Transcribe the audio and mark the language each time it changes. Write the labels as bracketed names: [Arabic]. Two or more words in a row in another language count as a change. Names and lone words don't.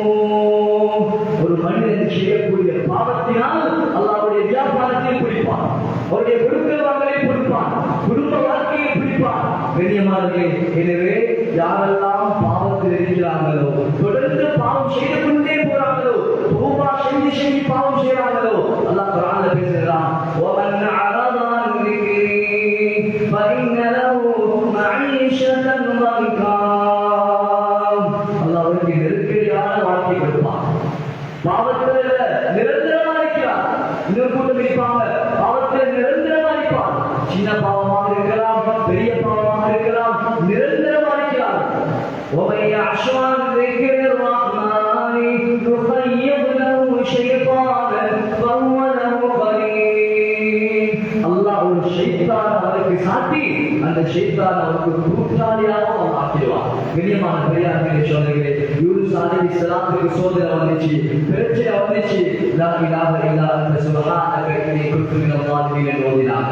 [Tamil] ஒரு மனிதன் செய்யக்கூடிய பாவத்தினால் அல்லாஹ்வுடைய வியாபாரத்தை பிடிப்பான், அவருடைய கொடுக்கல் வாங்கலை பிடிப்பான், குடும்ப வாழ்க்கையை பிடிப்பான். கண்ணியமானவர்களே, எனவே யாரெல்லாம் பாவத்தில் இருக்கிறார்களோ, தொடர்ந்து பாவம் செய்து கொண்டே போறாங்களோ, தௌபா செஞ்சு செஞ்சு பாவம் செய்றாங்களோ, அல்லாஹ் குர்ஆன்ல பேசுகிறான், [Arabic] ومن أعرض عن ذِكْرِي فإن له معيشة ضنكا. [Tamil] அல்லாஹ் அவருக்கு நெருக்கடியான வாழ்க்கை கொடுப்பான். பாவத்தில் நிரந்தரமா இருக்கிறார். இன்னொரு கூட்டம் இருப்பாங்க, பாவத்தில் நிரந்தரமா இருப்பார். சின்ன பாவமாக இருக்கலாம், பெரிய பாவமாக இருக்கலாம், நிரந்தரமா இருக்கிறார். [Arabic] وَمَن يَعْشُ عَن ذِكْرِ الرَّحْمَنِ يُخَيِّضْ لَهُ شَيْطَانًا فَهُوَ لَهُ قَرِينٌ. [Tamil] அல்லாஹ் ஒரு ஷைத்தான் அவருக்கு சாட்டி அந்த ஷைத்தான் அவருக்கு கூட்டாளியாக ஆக்கிடுவார். கண்ணியமான பெரியார்களே, சகோதரர்களே, யூனுஸ் அலைஹிஸ்ஸலாத்துக்கு சோதனை வந்துச்சு, பிரச்சனை வந்துச்சு. [Arabic] لا إله إلا أنت سبحانك إني كنت من الظالمين [Tamil] என்று ஓதினாங்க.